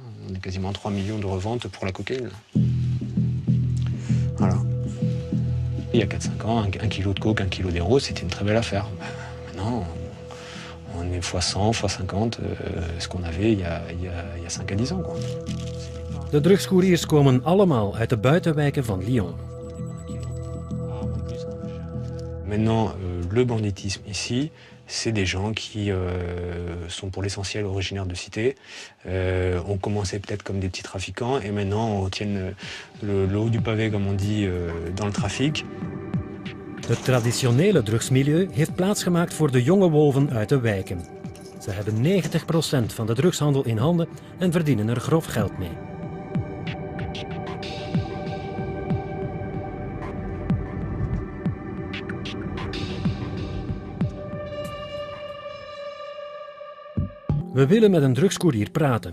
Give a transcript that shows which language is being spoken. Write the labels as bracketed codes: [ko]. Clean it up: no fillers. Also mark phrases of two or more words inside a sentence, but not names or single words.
[fr] On est quasiment 3 millions de reventes pour la cocaïne. Voilà. Il y a 4-5 ans, 1 kilo de coke, 1 kilo d'héros, c'était une très belle affaire. Maintenant, on est fois 100, fois 50, ce qu'on avait il y a 5 à 10 ans. Quoi. [nl] De drugscouriers komen allemaal uit de buitenwijken van Lyon. [fr] Maintenant, le banditisme ici, c'est des gens qui sont pour l'essentiel originaires de cité, ont commencé peut-être comme des petits trafiquants et maintenant tiennent le haut du pavé, comme on dit, dans le trafic. [nl] Het traditionele drugsmilieu heeft plaatsgemaakt voor de jonge wolven uit de wijken. Ze hebben 90% van de drugshandel in handen en verdienen er grof geld mee. We willen met een drugscourier praten.